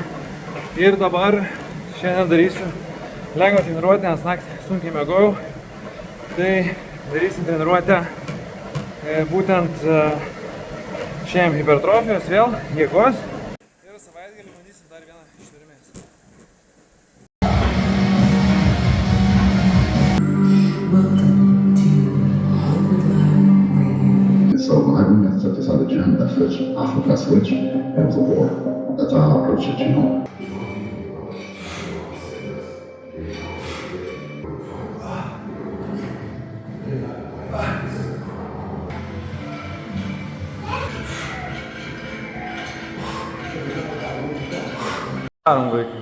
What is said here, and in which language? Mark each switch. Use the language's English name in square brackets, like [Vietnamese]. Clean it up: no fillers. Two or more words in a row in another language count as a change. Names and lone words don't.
[Lithuanian] Ir dabar šiandien darysiu lengvą treniruotę, nes naktį sunkiai miegojau. Tai darysim treniruotę būtent šiandien hipertrofijos vėl, jėgos. Ir savaitgalį bandysim dar vieną ištvermės. [English] So when I stepped inside the gym, that switch, I flipped that switch, and it was a war. That's how I approach it, you know. [Lithuanian] Darom vaikai.